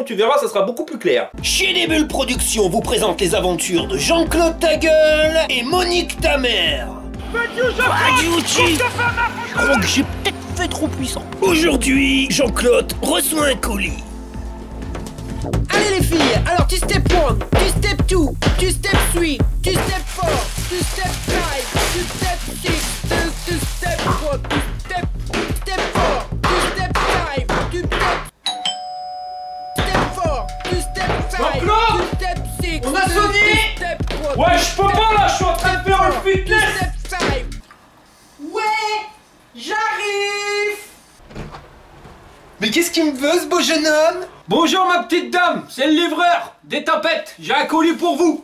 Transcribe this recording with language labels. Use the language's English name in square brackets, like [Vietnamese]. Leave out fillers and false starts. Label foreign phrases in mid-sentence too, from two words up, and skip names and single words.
[French] Tu verras, ça sera beaucoup plus clair. Chez des Bulles Productions vous présente les aventures de Jean-Claude Tagueul et Monique Tamer. Je crois que j'ai peut-être fait trop puissant. Aujourd'hui, Jean-Claude reçoit un colis. Allez les filles, alors tu step 1, tu step 2, tu step 3, tu step 4, tu step 5, tu step 6, tu step 3, tu step 4, tu step 5, tu step 4, tu step 5, Jean-Claude, tu step 6, on a sonné. tu step 3, Ouais, je peux pas là, je suis en train de faire le fitness. tu step 5. Ouais, j'arrive. Mais qu'est-ce qu'il me veut ce beau jeune homme? Bonjour ma petite dame, c'est le livreur des tapettes, j'ai un colis pour vous.